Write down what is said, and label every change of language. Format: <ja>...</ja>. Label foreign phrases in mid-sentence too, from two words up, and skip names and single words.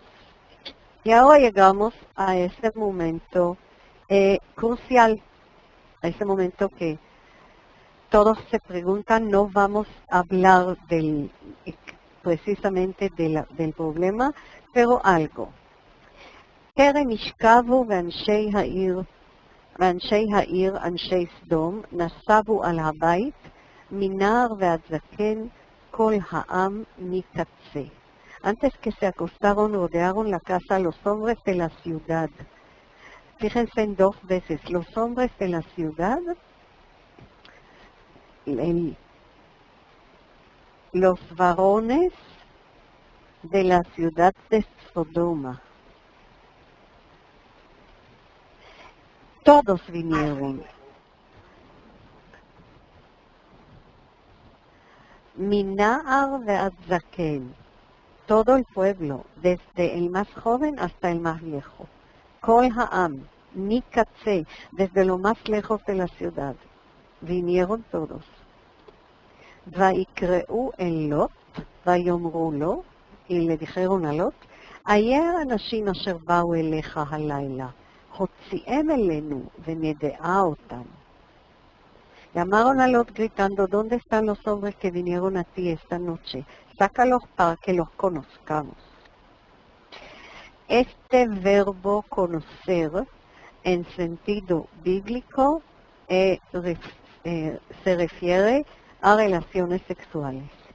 <es>Y ahora llegamos a ese momento crucial, a ese momento que todos se preguntan, no vamos a hablar precisamente del problema, pero algo.</es> <he>טרם ישכבו ואנשי העיר, אנשי סדום, נסבו על הבית, מנער ועד זקן, כל העם מקצה.</he> <es>Antes que se acostaron, rodearon la casa los hombres de la ciudad. Fíjense en dos veces, los hombres de la ciudad, los varones de la ciudad de Sodoma. Todos vinieron.</es> <he>מנער ועד זקן.</he> <es>Todo el pueblo, desde el más joven hasta el más viejo.</es> <he>כל העם מקצה,</he> <es>desde lo más lejos de la ciudad. Vinieron todos.</es> <he>ויקראו אל לוט ויאמרו לו,</he> <es>y le dijeron a Lot,</es> <he>ayer אנשים אשר באו אליך הלילה, הוציאם אלינו ונדעה אותם.</he> <es>Llamaron a Lot gritando, ¿dónde están los hombres que vinieron a ti esta noche? Sácalos para que los conozcamos. Este verbo conocer, en sentido bíblico, se refiere a relaciones sexuales.</es>